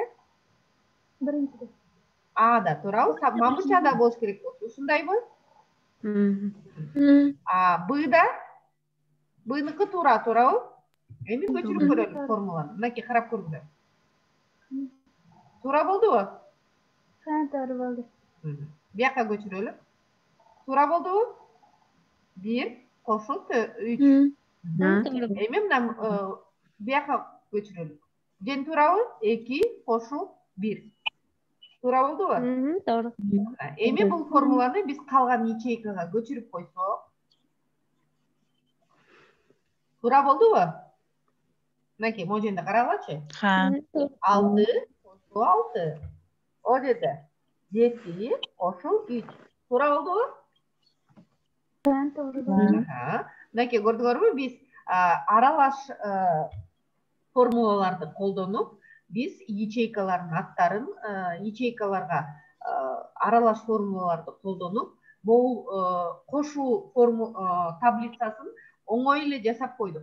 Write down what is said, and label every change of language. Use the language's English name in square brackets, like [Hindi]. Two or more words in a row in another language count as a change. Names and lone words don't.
[Uzbek] Birinchida. [Kyrgyz] Ада, туурабы? Мамычада болуш керек болчу. Ушундайбы? Бда? Бныкы туурабы? Эми көчүрүп көрөлү формуланы. Мынакей карап көрүңүздөр. Туура болдубу? [Uzbek] To'g'ri bo'ldi. [Kyrgyz] Бияка көчүрөлү. Туура болдубу? 1 кошуу 3. Эми мына бияка көчүрөлү. Жен туурабы? 2 кошуу 1. Туура болдубу? [Uzbek] To'g'ri. [Kyrgyz] Эми бул формуланы биз калган ячейкага көчүрүп койсок. Туура болдубу? Мынакей, могу жерде карагылачы. 6 6 кошуу 6. О жерде 7 кошуу 3. Туура болдубу? [Uzbek] To'g'ri bo'ldi. [Kyrgyz] Мынакей, көрдүңөрбү? Биз аралаш формулаларды колдонуп, биз ячейкалардын аттарын, ячейкаларга аралаш формулаларды колдонуп, бул кошуу таблицасын оңой эле жасап койдук.